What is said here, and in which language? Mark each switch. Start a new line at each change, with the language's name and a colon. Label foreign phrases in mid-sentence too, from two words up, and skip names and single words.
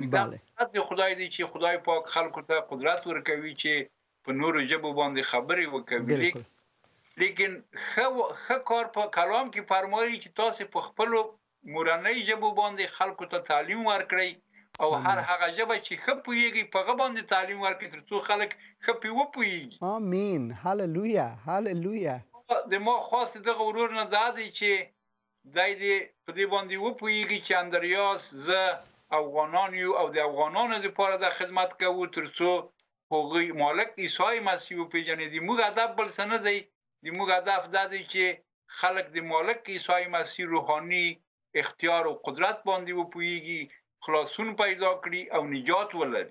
Pashto: دا د خدای دی چې خدای پاک خلکو ته قدرت ورکوي چې په نورو ژبو باندې خبرې وکوي. لیکن ښه کار په کلام کې فرمایي چې تاسو په خپلو مورنۍ ژبو باندې خلکو ته تعلیم ورکړئ او هر هغه ژبه چې ښه پوهیږي په هغه باندې تعلیم ورکړئ تر څو خلک ښه پرې وپوهیږي. آمین. هللویا هللویا. د ما خواست دغه ورور نه دا دی چې دی دې په دې باندې وپوهیږي چې اندریاس زه افغانان یو او د افغانانو لپاره د خدمت کوو تر څو هغوی مالک عیسی مسیح وپېژني. د موږ هدف بل څه نه دی. د موږ هدف دا دی چې خلک د مالک عیسی مسیح روحاني اختیار او قدرت باندې وپوهیږي، خلاصون پیدا کړي او نجات ولري.